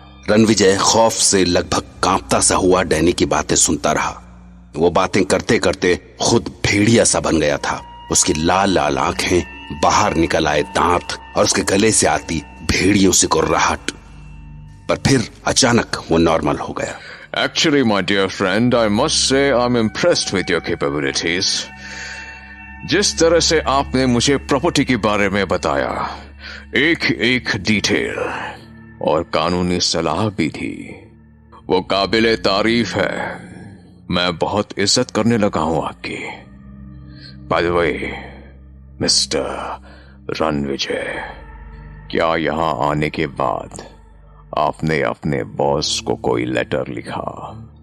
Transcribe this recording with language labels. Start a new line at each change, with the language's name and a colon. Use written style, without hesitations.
Hindi: रणविजय खौफ से लगभग कांपता सा हुआ डैनी की बातें सुनता रहा। वो बातें करते करते खुद भेड़िया सा बन गया था। उसकी लाल लाल आंखें, बाहर निकल आए दांत और उसके गले से आती भेड़ियों से गुर्राहट। पर फिर अचानक वो नॉर्मल हो गया।
English: Actually, my dear friend, I must say I'm impressed with your capabilities.
Hindi: जिस तरह से आपने मुझे प्रॉपर्टी के बारे में बताया, एक एक डिटेल और कानूनी सलाह भी थी, वो काबिले तारीफ है। मैं बहुत इज्जत करने लगा हूं आपकी।
English: by the way,
Hindi: mister Ranvijay, क्या यहां आने के बाद आपने अपने बॉस को कोई लेटर लिखा?